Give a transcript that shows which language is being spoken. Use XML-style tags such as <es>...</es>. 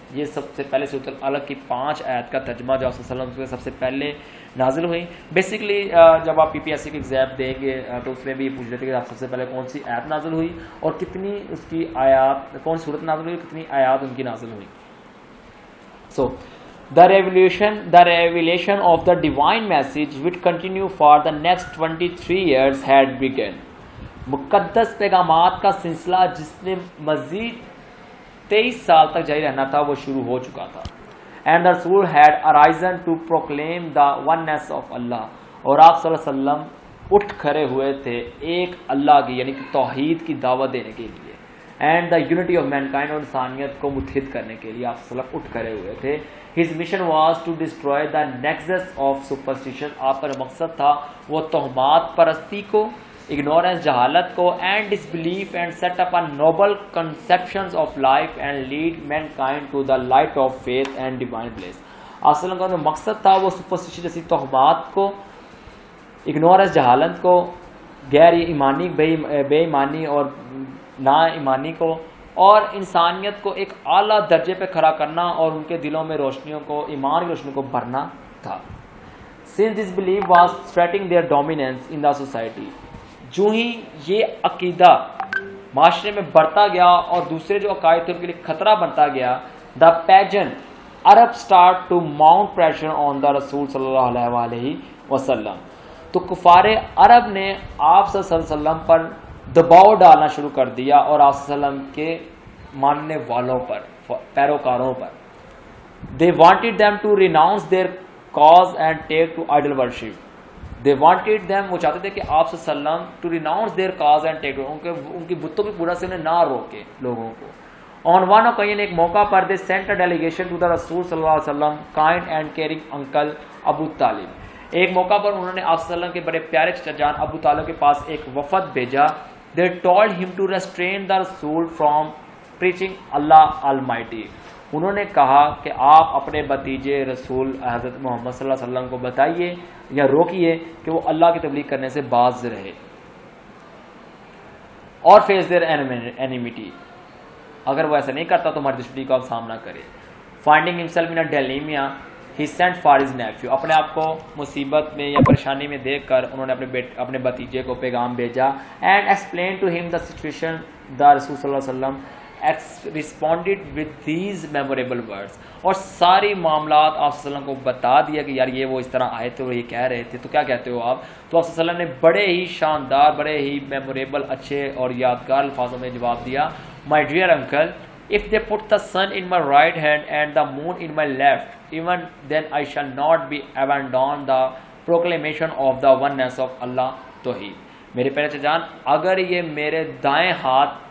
<ur>یہ سب سے پہلے سورۃ العلق کی 5 آیت کا ترجمہ جو آپ صلی اللہ علیہ وسلم سے سب سے پہلے نازل ہوئی. بیسیکلی جب آپ PPSC کی ایگزام دیں گے تو اس میں بھی یہ پوچھ لیتے کہ آپ سب سے پہلے کون سی آیت نازل ہوئی اور کتنی اس کی آیات، کون صورت نازل ہوئی، کتنی آیات ان کی نازل ہوئی.</ur> <en>So the revelation of the divine message which continue for the next 23 years had begun.</en> <ur>مقدس پیغامات کا سلسلہ جس نے مزید 23 سال تک جاری رہنا تھا وہ شروع ہو چکا تھا.</ur> <en>And the Rasul had arisen to proclaim the oneness of Allah.</en> <ur>اور آپ صلی اللہ علیہ وسلم اٹھ کھڑے ہوئے تھے ایک اللہ کی یعنی کہ توحید کی دعوت دینے کے لیے.</ur> <en>And the unity of mankind،</en> <ur>اور انسانیت کو متحد کرنے کے لیے آپ صلی اللہ علیہ وسلم اٹھ کھڑے ہوئے تھے.</ur> <en>His mission was to destroy the nexus of superstition.</en> <ur>آپ کا جو مقصد تھا وہ توہمات پرستی کو، ignorance جہالت کو،</ur> <en>and disbelief, and set up a noble conceptions of life and lead mankind to the light of faith and divine bliss.</en> <ur>آپ صلی اللہ علیہ وسلم کا جو مقصد تھا وہ superstition جیسی توہمات کو، ignorance جہالت کو، غیر ایمانی بے ایمانی اور نا ایمانی کو، اور انسانیت کو ایک اعلیٰ درجے پہ کھڑا کرنا اور ان کے دلوں میں روشنیوں کو، ایمان کی روشنی کو بھرنا تھا.</ur> <en>Since this belief was threatening their dominance in the society،</en> <ur>جو ہی یہ عقیدہ معاشرے میں بڑھتا گیا اور دوسرے جو عقائد تھے ان کے لیے خطرہ بنتا گیا،</ur> <en>the pagan Arab start to mount pressure on the</en> <ur>رسول صلی اللہ علیہ وسلم. تو کفار عرب نے آپ صلی اللہ علیہ وسلم پر دباؤ ڈالنا شروع کر دیا اور آپ صلی اللہ علیہ وسلم کے ماننے والوں پر، پیروکاروں پر.</ur> <en>They wanted them to renounce their cause and take to idol worship. They wanted them،</en> <ur>وہ چاہتے تھے کہ آپ صلی اللہ علیہ وسلم</ur> <en>to renounce their cause and take to،</en> <ur>ان کی بتوں کی پورا سے انہیں نہ روکے لوگوں کو.</ur> <en>On one occasion،</en> <ur>ایک موقع پر</ur> <en>they sent a delegation to the رسول صلی اللہ علیہ وسلم kind and caring uncle Abu Talib.</en> <ur>ایک موقع پر انہوں نے آپ صلی اللہ علیہ وسلم کے بڑے پیارے چچا جان ابو طالب کے پاس ایک وفد بھیجا.</ur> <en>They told him to restrain the Rasul from preaching Allah Almighty.</en> <ur>انہوں نے کہا کہ آپ اپنے بھتیجے رسول حضرت محمد صلی اللہ علیہ وسلم کو بتائیے یا روکیے کہ وہ اللہ کی تبلیغ کرنے سے باز رہے اور</ur> <en>face their enmity.</en> <ur>اگر وہ ایسا نہیں کرتا تو ہماری دشمنی کا اب سامنا کرے.</ur> <en>Finding himself in a dilemma، he sent for his nephew.</en> <ur>اپنے آپ کو مصیبت میں یا پریشانی میں دیکھ کر انہوں نے اپنے بھتیجے کو پیغام بھیجا.</ur> <en>And explained to him the situation. The رسول صلی اللہ علیہ وسلم responded with these memorable words.</en> <ur>اور ساری معاملات آپ صلی اللہ علیہ وسلم کو بتا دیا کہ یار یہ وہ اس طرح آئے تھے اور یہ کہہ رہے تھے، تو کیا کہتے ہو آپ؟ تو آپ صلی اللہ علیہ وسلم نے بڑے ہی شاندار، بڑے ہی میموریبل، اچھے اور یادگار الفاظوں میں جواب دیا.</ur> <en>My dear uncle، if they put the sun in my right hand and the moon in my left, even then I shall not be abandon the proclamation of the oneness of Allah Tawheed.</en> <ur>میرے پیارے چچا جان، اگر یہ میرے دائیں ہاتھ</ur>